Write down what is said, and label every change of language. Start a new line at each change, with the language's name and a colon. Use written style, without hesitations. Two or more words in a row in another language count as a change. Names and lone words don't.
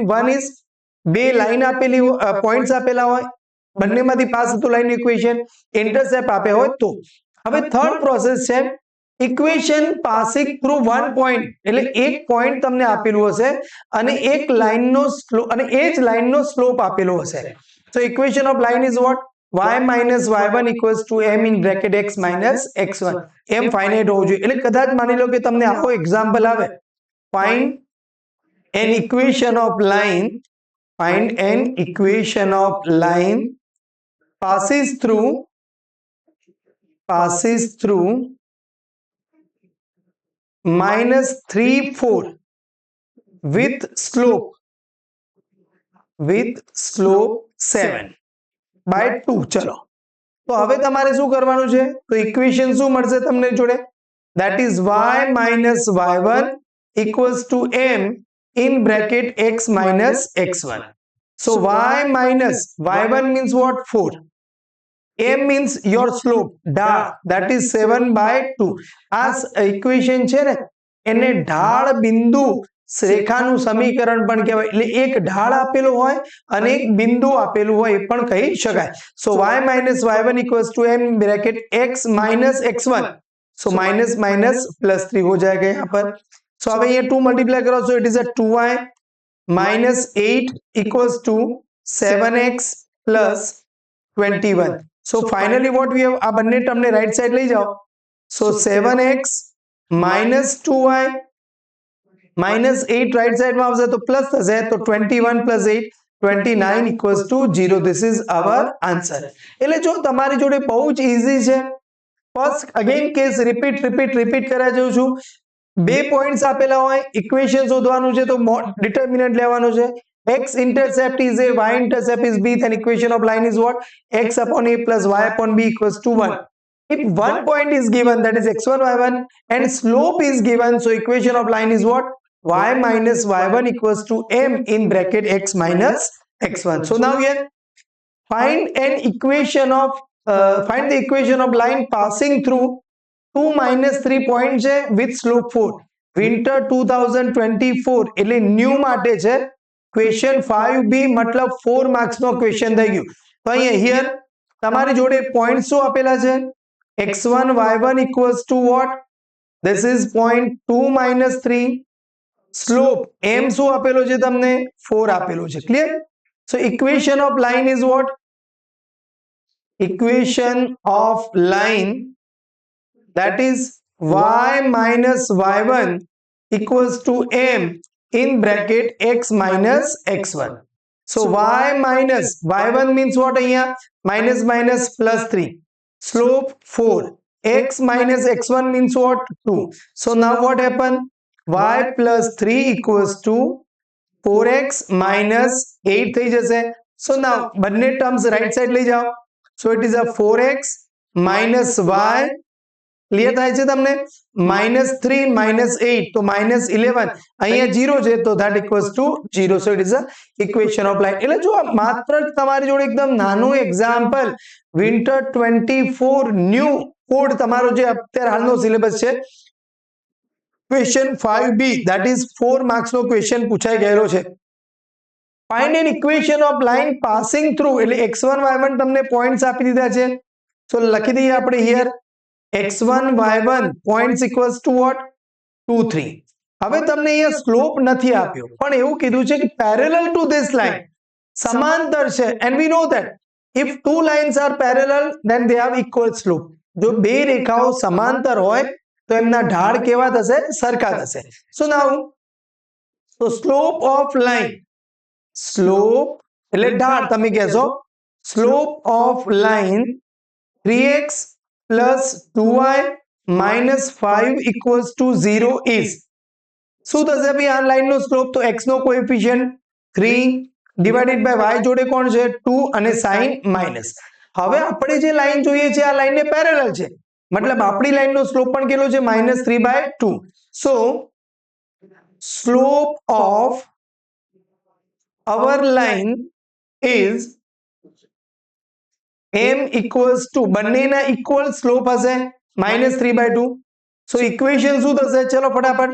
English: one is
Gujarati: બે લાઈન આપેલી પોઈન્ટ્સ આપેલા હોય, બંનેમાંથી પાસ થતું
English: line equation,
Gujarati: ઇન્ટરસેપ્ટ આપે હોય તો. હવે
English: third process
Gujarati: છે
English: equation passing through one point,
Gujarati: એટલે એક પોઈન્ટ તમને આપેલું હશે અને એક લાઈનનો સ્લોપ અને એ જ લાઈનનો સ્લોપ આપેલો હશે.
English: So equation of line is what? Y minus y1 equals to m in bracket x minus x1.
Gujarati: m finite હોવું જોઈએ. એટલે કદાચ માની લો કે તમને આવો એક્ઝામ્પલ આવે,
English: find an equation of line passes through -3 4 with slope 7 by 2.
Gujarati: ચલો તો હવે તમારે શું કરવાનું છે? તો ઇક્વેશન શું મળશે તમને જોડે?
English: that is y minus y1 equals to m in bracket x minus x1. so y minus y1 means what? 4. m means your slope ઢાળ, that is 7 by 2.
Gujarati: આ ઇક્વેશન છે ને એને ઢાળ બિંદુ રેખાનું સમીકરણ પણ કહેવાય. એટલે એક ઢાળ આપેલું હોય અને એક બિંદુ આપેલું હોય એ પણ કહી શકાય.
English: સો y minus y1 equals to m bracket x minus x1. so minus minus plus 3
Hindi: हो जाएगा यहाँ पर. so अब ये 2 मल्टीप्लाई करो,
English: so it is a 2y minus 8 equals to 7x plus 21. so finally what we have,
Gujarati: આ બંને ટર્મને
English: right side
Gujarati: લઈ જાઓ.
English: so 7x minus 2y minus 8
Gujarati: રાઈટ સાઈડમાં આવશે તો પ્લસ થશે, તો
English: 21 plus 8 29 equals to 0. this is our answer.
Gujarati: એટલે જો તમારી જોડે બહુ જ ઈઝી છે.
English: first again case repeat
Gujarati: કર્યા જેવું છું. બે પોઈન્ટ્સ આપેલા હોય, ઇક્વેશન શોધવાનું છે તો ડિટર્મિનન્ટ લેવાનું છે.
English: x intercept is a, y intercept is b, then equation of line is what? x upon a plus y upon b equals to 1. if one point is given, that is x1 y1, and slope is given, so equation of line is what? y minus y1 equals to m in bracket x minus x1. so now here find the equation of line passing through 2 minus 3 points છે with slope 4.
Gujarati: winter 2024 એટલે ન્યૂ માટે છે. ક્વેશ્ચન 5b મતલબ 4 માર્ક્સ નો ક્વેશ્ચન થઈ ગયું. તો અહીંયા હિયર તમારી જોડે પોઈન્ટ શું આપેલા છે?
English: x1 y1 equals to what? this is point 2 minus 3.
Gujarati: સ્લોપ m શું આપેલો છે તમને? 4 આપેલો છે. ક્લિયર?
English: so equation of line is what? equation of line, that is y minus y1 equals to m in bracket x minus x1. so y minus y1 means what? અહીંયા minus minus plus 3, slope 4, x minus x1 means what? 2. so now what happened? y plus 3 equals to 4x minus 8
Gujarati: થઈ જશે.
English: so now
Gujarati: બંને
English: terms right side
Gujarati: લઈ જાઓ.
English: so it is a 4x minus y,
Gujarati: ક્લિયર થાય છે તમને? -3 -8 તો -11, અહીંયા 0 છે તો
English: that equals to 0. so it is a equation of line.
Gujarati: એટલે જો માત્ર તમારી જોડે એકદમ નાનું એક્ઝામ્પલ,
English: winter 24 new code
Gujarati: તમારો જે અત્યારે હાલનો સિલેબસ છે, ક્વેશ્ચન 5b,
English: that is 4
Gujarati: માર્ક્સ નો ક્વેશ્ચન પૂછાઈ ગયેલો છે.
English: find an equation of line passing through,
Gujarati: એટલે x1 y1 તમને પોઈન્ટ્સ આપી દીધા છે.
English: so
Gujarati: લખી દઈએ આપણે
English: here x1 y1 points equals to what? 2 3.
Gujarati: હવે તમને અહીંયા સ્લોપ નથી આપ્યો પણ એવું કીધું છે કે
English: parallel to this line,
Gujarati: સમાંતર છે.
English: and we know that if two lines are parallel then they have equal slope.
Gujarati: જો બે રેખાઓ સમાંતર હોય તો એમના ઢાળ કેવા થશે? સરખા થશે.
English: so now so slope of line, slope
Gujarati: એટલે ઢાળ તમે કહેશો,
English: slope of line 3x plus 2y minus 5 equals to 0 is,
Gujarati: શું થશે ભાઈ આ લાઈન નો સ્લોપ? તો x નો કોએફિશિયન્ટ 3
English: divided by
Gujarati: y જોડે કોણ છે? 2 અને sin માઇનસ. હવે આપણે જે લાઈન જોઈએ છે આ લાઈન ને પેરેલલ છે, મતલબ આપણી લાઈન નો સ્લોપ પણ કેટલો છે?
English: -3/2. so slope of our line is m equals to,
Gujarati: બંનેના ઇક્વલ સ્લોપ હશે, -3/2. So equation શું થશે? ચલો ફટાફટ.